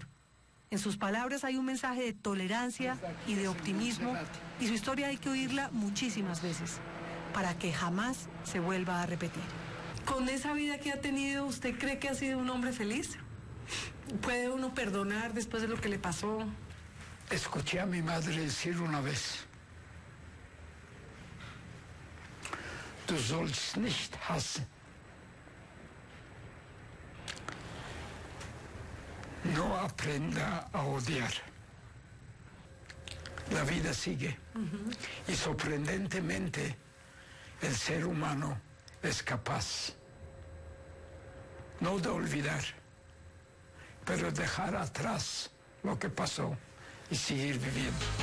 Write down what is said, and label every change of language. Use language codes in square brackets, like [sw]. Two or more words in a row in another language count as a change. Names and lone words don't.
[es] En sus palabras hay un mensaje de tolerancia y de optimismo, y su historia hay que oírla muchísimas veces para que jamás se vuelva a repetir. Con esa vida que ha tenido, ¿usted cree que ha sido un hombre feliz? ¿Puede uno perdonar después de lo que le pasó? Escuché a mi madre decir una vez: [de] Du sollst nicht hassen. [es] No aprenda a odiar. La vida sigue. Y sorprendentemente, el ser humano es capaz no de olvidar, pero dejar atrás lo que pasó y seguir viviendo.